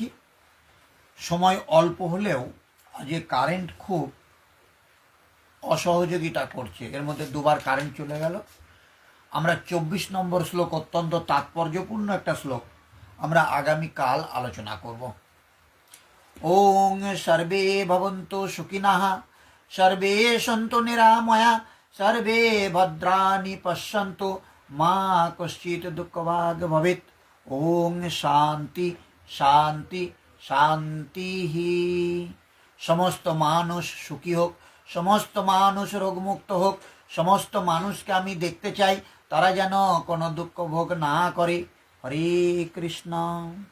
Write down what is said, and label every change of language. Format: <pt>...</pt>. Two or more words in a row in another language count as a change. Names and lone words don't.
<bn>সময় অল্প হলেও যে কারেন্ট খুব অসহযোগিতা করছে, এর মধ্যে দুবার কারেন্ট চলে গেল। আমরা 24 নম্বর শ্লোক, অত্যন্ত তাৎপর্যপূর্ণ একটা শ্লোক, আমরা আগামীকাল আলোচনা করব।</bn> <sa>ॐ सर्वे भवन्तु सुखिनः, सर्वे सन्तु निरामया, सर्वे भद्राणि पश्यन्तु, मा कश्चित् दुःखभाग् भवेत्। ॐ शान्ति शान्ति शान्ति।</sa> <bn>সমস্ত মানুষ সুখী হোক, সমস্ত মানুষ রোগমুক্ত হোক। সমস্ত মানুষকে আমি দেখতে চাই তারা যেন কোনো দুঃখ ভোগ না করে।</bn>